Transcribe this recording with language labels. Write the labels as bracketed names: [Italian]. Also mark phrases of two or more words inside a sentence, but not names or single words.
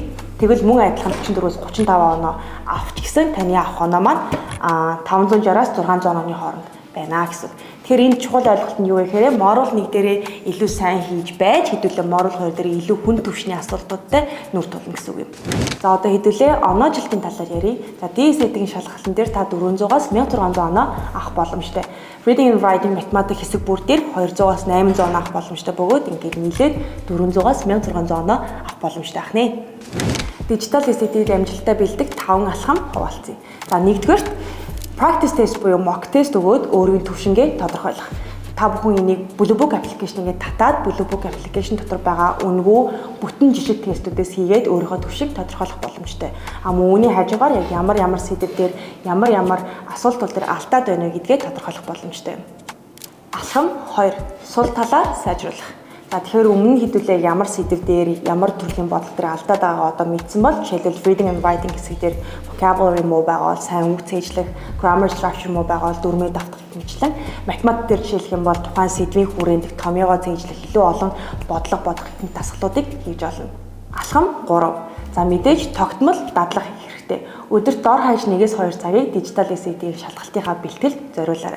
[Mongolian] Тэгвэл мөн адилхан 44-өөс 35 оноо авч гисэн таны авах оноо маань 560-аас 600 онооны хооронд байна гэсэн. Тэгэхээр энэ чухал ойлголт нь юу вэ гэхээр moral 1 дээрээ илүү сайн хийж байж хэдүүлээ moral 2 дээрээ илүү хүн түвшний асуудлуудтай нүр тулна гэсэн үг юм. За одоо хэдүүлээ оноо жилтийн талаар ярив. За DSA-ийн шалгалтын дээр та 400-аас 1600 оноо авах боломжтой. [English] Reading and writing [Mongolian] математик хэсэг бүр дээр 200-аас 800 оноо авах боломжтой бөгөөд ингээд нийлээд 400-аас 1600 оноо авах боломжтой ах нэ. [English] Digital essay- [Mongolian] ийг амжилттай бэлдэх 5 алхам хуваалцъя. За нэгдүгээр [English] practice test [Mongolian] буюу [English] mock test [Mongolian] өгөөд өөрийн төвшингээ тодорхойлох. Та бүхэн энийг Blue Book application-гээ татаад Blue Book application дотор байгаа үнэгүй бүтэн жишг тестүүдээс хийгээд өөрийнхөө төвшиг тодорхойлох боломжтой. Мөн үүний хажуугаар яг ямар сэдв дээр ямар асуултууд дээр алдаад байна гэдгээ тодорхойлох боломжтой. Алхам 2. Сул талаа сайжруулах. За тэгэхээр өмнө хэдүүлээ ямар сэдв дээр ямар төрлийн бодлого дээр алдаад байгаа одоо мэдсэн бол жишээлбэл [English] reading and writing [Mongolian] хэсэг дээр vocabulary муу байгаа бол сайн үг цээжлэх, [English] grammar structure [Mongolian] муу байгаа бол дүрмээ давтах гэмчлэн математик дээр жишээлх юм бол тухайн сэдвийн хүрээнд томьёогоо цээжлэх илүү олон бодлого бодох гэх мэт дасгалуудыг хийж олно. Алхам 3. За мэдээж тогтмол дадлага хийх хэрэгтэй. Өдөрт дор хаяж 1-2 цагийг дижитал essay-ийн шалгалтынхаа бэлтгэлд зориулаарай.